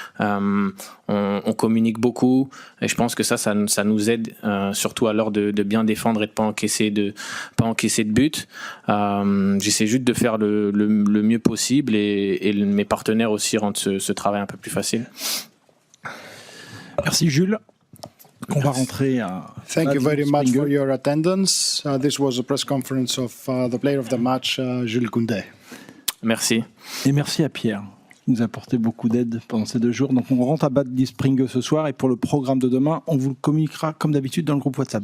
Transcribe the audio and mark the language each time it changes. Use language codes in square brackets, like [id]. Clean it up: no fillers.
[fr] On communique beaucoup, et je pense que ça nous aide, surtout à l'heure de bien défendre et de pas encaisser de buts. J'essaie juste de faire le mieux possible, et mes partenaires aussi rendent ce travail un peu plus facile. Merci Jules. On va rentrer à... [en] Thank you very much for your attendance. This was a press conference of the player of the match, Jules Koundé. [fr] Merci. Et merci à Pierre. Il nous a apporté beaucoup d'aide pendant ces 2 jours. Donc on rentre à Bad Springe ce soir, et pour le programme de demain, on vous le communiquera comme d'habitude dans le groupe WhatsApp.